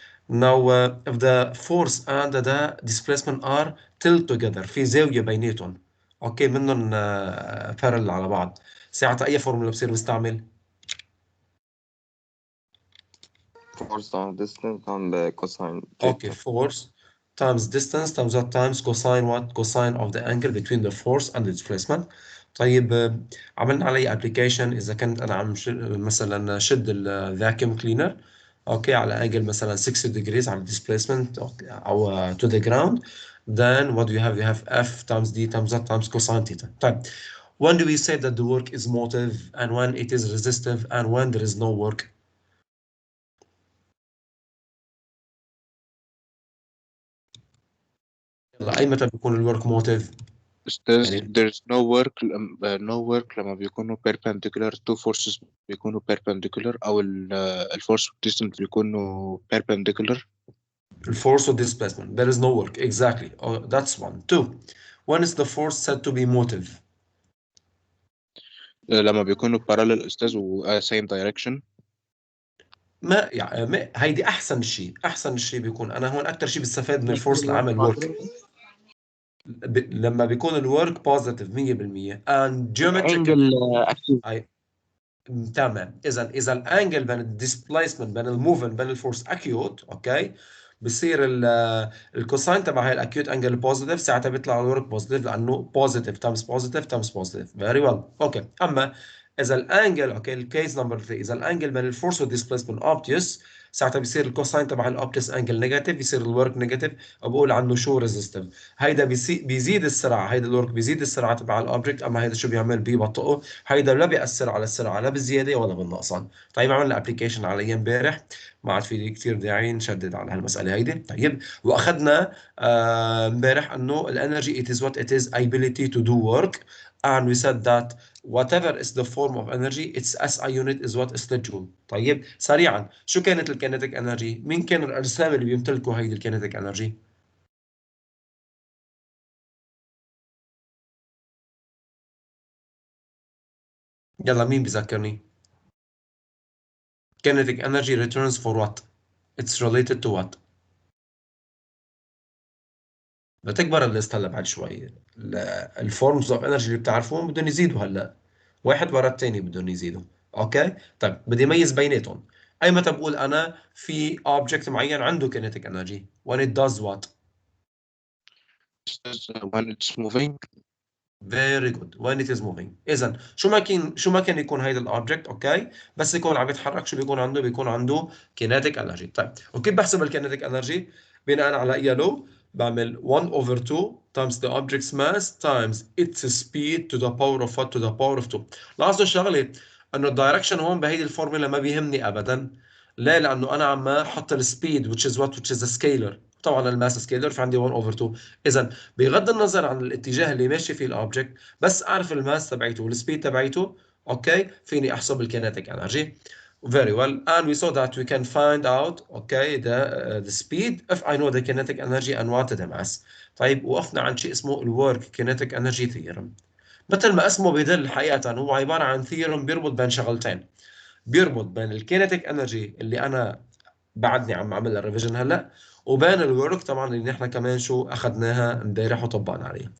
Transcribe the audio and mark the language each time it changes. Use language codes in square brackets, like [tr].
[en] Now, if the force and the displacement are tilt together [ar] في زاوية بيناتهم اوكي منهم parallel على بعض ساعتها أي فورمولا بصير بستعمل؟ [en] Force time distance time cosine okay theta. force times distance times what times cosine what cosine of the angle between the force and the displacement. [ar] طيب عملنا عليه ابلكيشن اذا كنت انا عم مثلا شد الفاكيوم كلينر اوكي على انجل مثلا 60 degrees على displacement او [en] to the ground, then what do you have? You have F times D times that times cosine theta. طيب, when do we say that the work is motive and when it is resistive and when there is no work? [ar] يلا اي متى بيكون الورك موتيف؟ [en] أستاذ there's no work [ar] لما بيكونوا [en] perpendicular two forces بيكونوا perpendicular أو الفورس والديستنس بيكونوا perpendicular. Force or displacement. There is no work. Exactly. Oh, that's one. Two. When is the force said to be motive? [ar] لما بيكونوا parallel أستاذ و [en] same direction. [ar] ما يعني هيدي احسن شيء بيكون انا هون اكثر شيء بستفاد من الفورس لعمل ورك لما بيكون الورك بوزيتيف 100% [en] and geometric [ar] أي. تمام. اذا الانجل بين الديسبيسمنت بين الموفمنت بين الفورس اكيوت اوكي بصير الكوساين تبع هاي الاكيوت انجل بوزيتيف ساعتها بيطلع الورك بوزيتيف لانه بوزيتيف تايمز بوزيتيف تايمز بوزيتيف. فيري ويل. اوكي. اما اذا الانجل اوكي الكيس نمبر 3 اذا الانجل بين الفورس والديسبيسمنت اوبتيوس ساعتها بيصير الكوساين تبع الاوبتيوس انجل نيجاتيف بيصير الورك نيجاتيف وبقول عنه شو ريزيستيف. هيدا بيزيد السرعه هيدا الورك بيزيد السرعه تبع الاوبجكت اما هيدا شو بيعمل بيبطئه. هيدا لا بيأثر على السرعه لا بالزياده ولا بالنقصان. طيب عملنا ابلكيشن عليه امبارح ما عاد في كثير داعي نشدد على هالمساله هيدي. طيب واخذنا امبارح انه الانرجي [en] it is what it is ability to do work and we said that whatever is the form of energy its SI unit is what is the joule. [ar] طيب سريعا شو كانت الكينيتيك انرجي؟ مين كانوا الارسام اللي بيمتلكوا هيدي الكينيتيك انرجي؟ يلا مين بذكرني؟ [en] kinetic energy returns for what? It's related to what? [ar] بتكبر الليست هلا بعد شوي. الفورمز اوف انرجي اللي بتعرفوهم بدهم يزيدوا هلا واحد ورا الثاني بدهم يزيدوا. اوكي طيب بدي اميز بيناتهم. اي متى بقول انا في اوبجكت معين عنده kinetic energy [en] when it does what? when it's moving. Very good. when it is moving. [ar] اذا شو ما كان يكون هيدا الاوبجكت اوكي بس يكون عم يتحرك شو بيكون عنده؟ بيكون عنده kinetic energy. طيب وكيف بحسب الكينيتيك انرجي؟ بناء على اي لو بعمل [en] 1 over 2 times the object's mass times its speed to the power of what to the power of 2. [ar] لاحظوا الشغله انه الدايركشن هون بهيدي الفورمولا ما بيهمني ابدا. ليه؟ لانه انا عم احط السبيد [en] which is what which is a scalar. [ar] طبعا الماس سكيلر فعندي 1 over 2. اذا بغض النظر عن الاتجاه اللي ماشي فيه الاوبجكت بس اعرف الماس تبعيته والسبيد تبعيته اوكي فيني احسب الكينيتيك انرجي. [en] Very well, and we saw that we can find out okay the speed if I know the kinetic energy and what the mass. [ar] طيب وقفنا عن شيء اسمه الورك kinetic energy theorem. مثل ما اسمه بيدل حقيقة هو عبارة عن theorem بيربط بين شغلتين. بيربط بين الكينيتيك انرجي اللي انا بعدني عم اعمل لها ريفيجن هلا وبين الورك طبعا اللي نحن كمان شو اخذناها امبارح وطبقنا عليها.